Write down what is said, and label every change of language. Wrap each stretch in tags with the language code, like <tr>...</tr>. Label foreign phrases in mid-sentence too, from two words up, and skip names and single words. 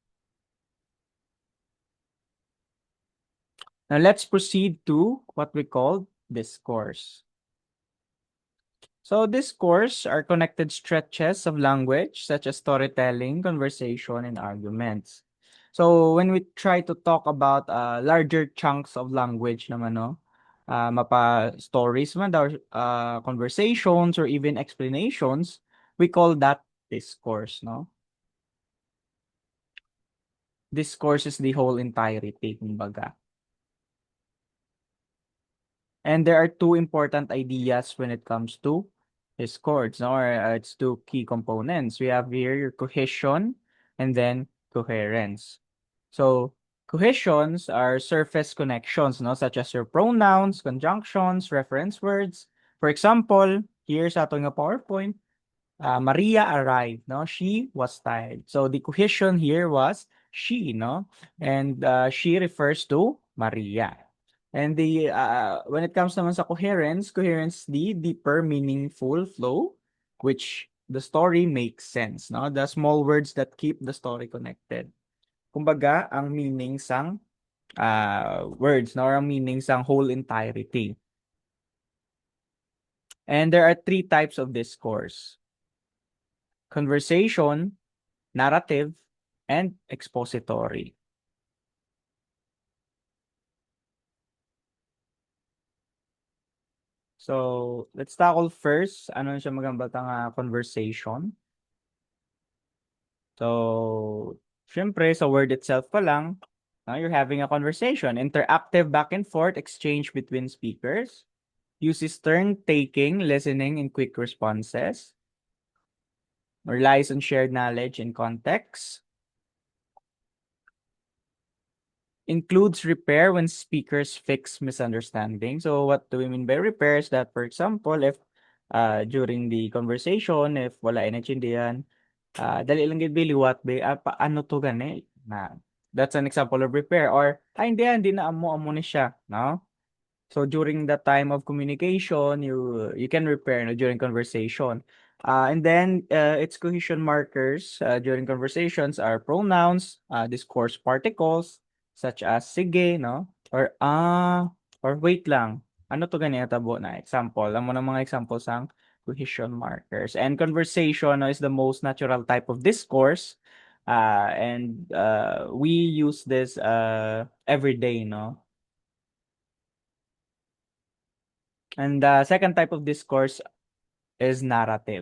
<en>Now let's proceed to what we call discourse. So discourse are connected stretches of language such as storytelling, conversation, and arguments. So when we try to talk about larger chunks of language naman, no, mapa stories</en> <hil>man daw,</hil> <en>conversations or even explanations, we call that discourse, no? Discourse is the whole entirety, kumbaga. And there are two important ideas when it comes to discords, no? Or it's two key components. We have here your cohesion and then coherence. So cohesions are surface connections, no? Such as your pronouns, conjunctions, reference words. For example, here's</en> <hil>atong nga</hil> <en>PowerPoint. Maria arrived, no? She was tired. So the cohesion here was she, no? And she refers to Maria. And the when it comes</en> <hil>naman sa</hil> <en>coherence, coherence the deeper meaningful flow which the story makes sense, no? The small words that keep the story connected.</en> <hil>Kumbaga, ang meaning sang words, no?</hil> <en>Or ang meaning sang whole entirety. And there are three types of discourse: conversation, narrative, and expository. So, let's tackle first,</en> <hil>ano siya magambata nga conversation. So, syempre, sa</hil> <en>word itself</en> <hil>pa lang,</hil> <en>you're having a conversation. Interactive back and forth exchange between speakers. Uses turn taking, listening, and quick responses. relies on shared knowledge and context, includes repair when speakers fix misunderstanding. So what do we mean by repair is that, for example, if during the conversation, if</en> <hil>wala ay naintindihan, dali lang gid biliwat be paano to gani na,</hil> <en>that's an example of repair.</en> <hil>Or hindi na amo ni siya, no?</hil> <en>So during the time of communication, you can repair, no, during conversation. And then its cohesion markers during conversations are pronouns, discourse particles such as sige, no, or wait lang.</en> <hil>Ano to ganyan tabo na example?</hil> <tl>Alam mo na mga examples ng</tl> <en>cohesion markers. And conversation, no, is the most natural type of discourse. And we use this every day, no? And the second type of discourse is narrative.</en>